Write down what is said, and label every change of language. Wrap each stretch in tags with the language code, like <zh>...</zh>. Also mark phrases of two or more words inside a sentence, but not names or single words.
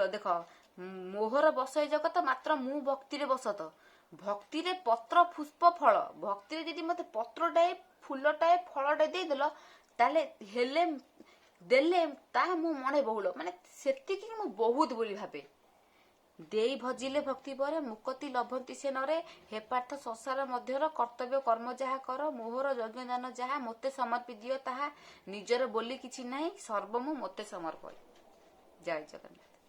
<or>ଦେଖ ମୋହର ବସ ଏ ଜଗତ ମାତ୍ର ମୁ ଭକ୍ତି ରେ ବସତ ଭକ୍ତି ରେ ପତ୍ର ପୁଷ୍ପ ଫଳ। ଭକ୍ତି ରେ ଯଦି ମତେ ପତ୍ରଟାଏ ଫୁଲଟାଏ ଫଳଟାଏ ଦେ ଦେଲୋ ତାଲେ ହେଲେ ଦେଲେ ତା ମୁ ମଣେ ବହୁଳ ମାନେ ସେତିକି ମୁ ବହୁତ ବୋଲି ଭାବେ। ଦେଇ ଭଜିଲେ ଭକ୍ତି ପର ମୁକ୍ତି ଲଭନ୍ତି ସେ ନରେ। ହେ ପାର୍ଥ, ସଂସାର ମଧ୍ୟର କର୍ତ୍ତବ୍ୟ କର୍ମ ଯାହା କର ମୋହର ଯଜ୍ଞ ଦାନ ଯାହା ମୋତେ ସମର୍ପି ଦିଅ ତାହା ନିଜର ବୋଲି କିଛି ନାହିଁ ସର୍ବମୁ ମୋତେ ସମର୍ପୟ। ଜୟ ଜଗନ୍ନାଥ।</or>